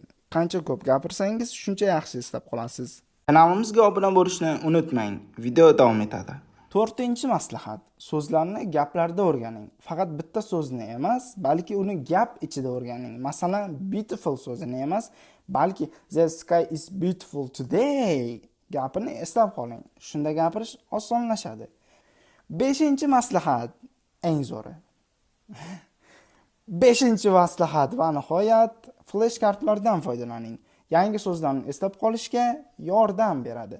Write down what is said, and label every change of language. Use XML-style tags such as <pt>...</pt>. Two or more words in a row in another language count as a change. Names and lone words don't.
<uz>Qancha ko'p gapirsangiz, shuncha yaxshi eslab qolasiz. Kanalimizga obuna bo'lishni unutmang. Video davom etadi. To'rtinchi maslahat: so'zlarni gaplarda o'rganing. Faqat bitta so'zni emas, balki uni gap ichida o'rganing. Masalan, beautiful so'zini emas, balki</uz> <en>the sky is beautiful today</en> <uz>gapini eslab qoling. Shunda gapirish osonlashadi. Beshinchi maslahat eng zo'ri. Beshinchi maslahat va nihoyat,</uz> <en>flash kartlardan</en> <uz>foydalaning. Yangi so'zlarni eslab qolishga yordam beradi.</uz>